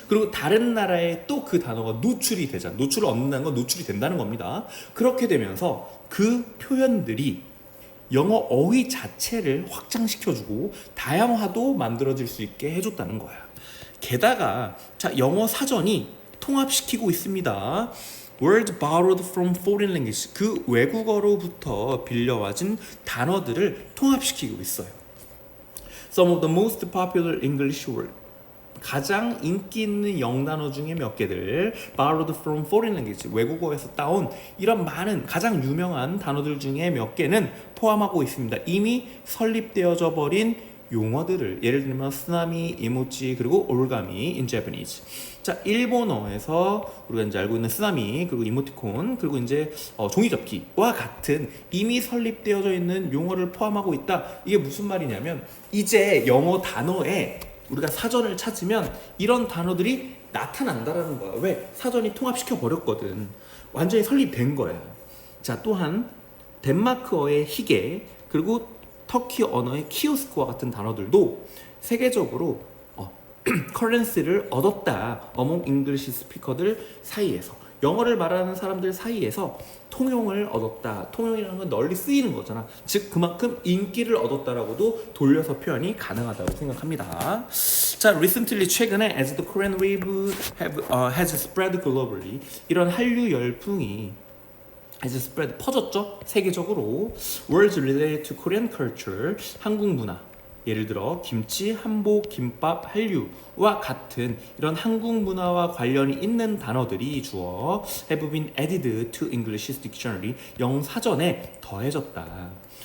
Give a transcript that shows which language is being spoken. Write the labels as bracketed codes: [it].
[ko] 그리고 다른 나라에 또 그 단어가 노출이 되잖아. 노출을 얻는다는 건 노출이 된다는 겁니다. 그렇게 되면서 그 표현들이 영어 어휘 자체를 확장시켜주고 다양화도 만들어질 수 있게 해줬다는 거야. 게다가 자, 영어 사전이 통합시키고 있습니다. [en] Words borrowed from foreign language. [ko] 그 외국어로부터 빌려와진 단어들을 통합시키고 있어요. [en] Some of the most popular English words. [ko] 가장 인기 있는 영단어 중에 몇 개들 [en] borrowed from foreign language [ko] 외국어에서 따온 이런 많은 가장 유명한 단어들 중에 몇 개는 포함하고 있습니다. 이미 설립되어져 버린 용어들을 예를 들면 쓰나미, 이모치 그리고 올가미 [en] in Japanese. [ko] 자, 일본어에서 우리가 이제 알고 있는 쓰나미 그리고 이모티콘 그리고 이제 종이접기와 같은 이미 설립되어져 있는 용어를 포함하고 있다. 이게 무슨 말이냐면 이제 영어 단어에 우리가 사전을 찾으면 이런 단어들이 나타난다라는 거야. 왜? 사전이 통합시켜 버렸거든. 완전히 설립된 거야. 자, 또한 덴마크어의 희게 그리고 터키 언어의 키오스크와 같은 단어들도 세계적으로 커런시를 얻었다. [en] 어몽 잉글리시 스피커들 [ko] 사이에서 영어를 말하는 사람들 사이에서 통용을 얻었다. 통용이라는 건 널리 쓰이는 거잖아. 즉 그만큼 인기를 얻었다라고도 돌려서 표현이 가능하다고 생각합니다. [en] 자, recently [ko] 최근에 [en] as the Korean wave has spread globally [ko] 이런 한류 열풍이 [en] as spread [ko] 퍼졌죠. 세계적으로 [en] words related to Korean culture [ko] 한국 문화 예를 들어 김치, 한복, 김밥, 한류와 같은 이런 한국 문화와 관련이 있는 단어들이 주어 [en] have been added to English dictionary [ko] 영사전에 더해졌다.